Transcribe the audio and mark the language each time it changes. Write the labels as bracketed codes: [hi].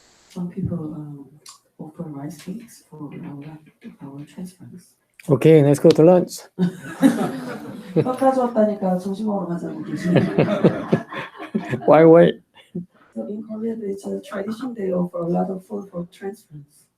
[en] Some people offer rice cakes for our transference. Okay, let's go to lunch. [ko] 떡 가져왔다니까 점심 먹으러 가자고 계시네요. [en] Why wait? So in Korea, it's a tradition. They offer a lot of food for transference.